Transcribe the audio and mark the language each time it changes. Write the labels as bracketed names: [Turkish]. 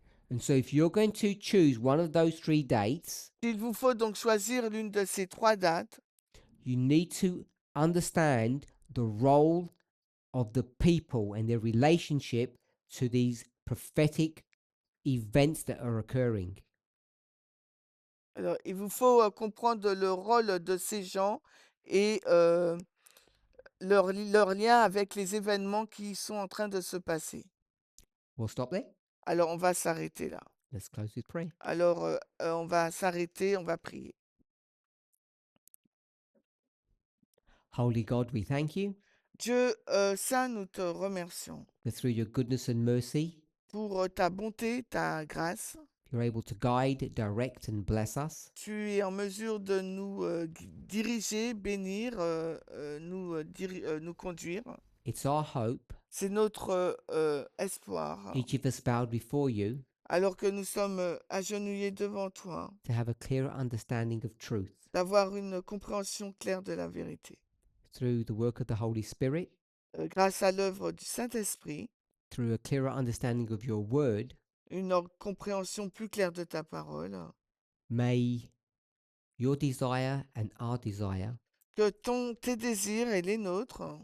[English] And so, if you're going to choose one of those 3 dates, [French] Il vous faut donc choisir l'une de ces 3 dates. [English] you need to understand the role of the people and their relationship to these prophetic events that are occurring. [French] Alors, il vous faut comprendre le rôle de ces gens et leur lien avec les événements qui sont en train de se passer. [English] We'll stop there. [French] Alors, on va s'arrêter là. [English] Let's close with prayer. [French] Alors, on va s'arrêter, on va prier. [English] Holy God, we thank you [French] Dieu saint, nous te remercions [English] that through your goodness and mercy, [French] pour ta bonté, ta grâce. [English] you're able to guide, direct, and bless us. [French] Tu es en mesure de nous diriger, bénir, nous conduire. [English] It's our hope, [French] C'est notre espoir. [English] each of us bowed before you, [French] Alors que nous sommes agenouillés devant toi, [English] to have a clearer understanding of truth [French] d'avoir une compréhension claire de la vérité. [English] through the work of the Holy Spirit, [French] Grâce à l'œuvre du Saint-Esprit, [English] through a clearer understanding of your word. [French] une compréhension plus claire de ta parole. [English] May your desire and our desire [French] Que tes désirs et les nôtres